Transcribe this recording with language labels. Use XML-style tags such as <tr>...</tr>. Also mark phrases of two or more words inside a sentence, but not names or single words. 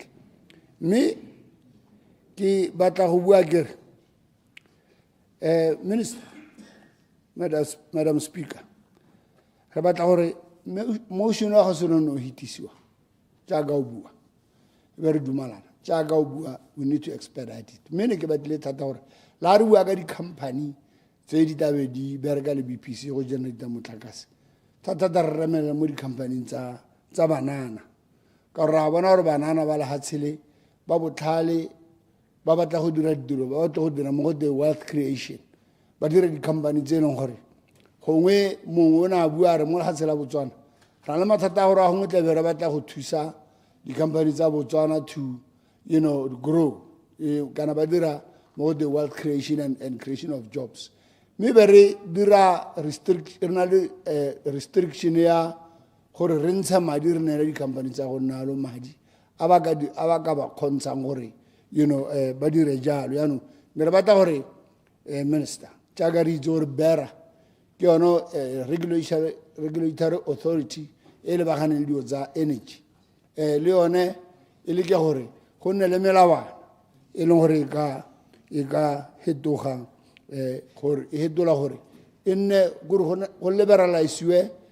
<tn>Mme ke batla go bua kere Minister,</tn> <en>Madam Speaker,</en> <tn>re batla gore motion wa go se no hitisiwa jaaka o bua e be re dumalana jaaka o bua</tn> <en>we need to expedite it.</en> <tn>Mme ne ke batlile thata gore la re bua ka di-company tse di tabe di bereka le BPC go generate motlakase thata re remela mo di-company tsa banana ka gore ra bona gore banana ba lehatshele ba botlhale ba batla go dira ditiro ba batla go dira mo go</tn> <en>the wealth creation</en> <tn>ba dira di-company tse e leng gore gongwe mongwe o ne a bua re mo lehatshela Botswana ra le mathata a gore a gongwe tlabe re batla go thusa di-company tsa Botswana</tn> <en>to grow</en> <tn>kana ba dira mo</tn> <en>the wealth creation and creation of jobs</en> <tn>mme be re dira restriction ya gore re ntsha madi re neela di-company tsa go nna lo madi a ba ka ba kgontshang gore ba dire jalo yaanong ne re batla gore minister jaaka re itse gore bera ke yone</tn> <en>regulatory authority</en> <tn>e lebaganeng le dilo tsa energy le yone e le ke gore go nne le melawana e leng gore e ka fetoga gore e fetola gore e nne gore go liberalisiwe</tn>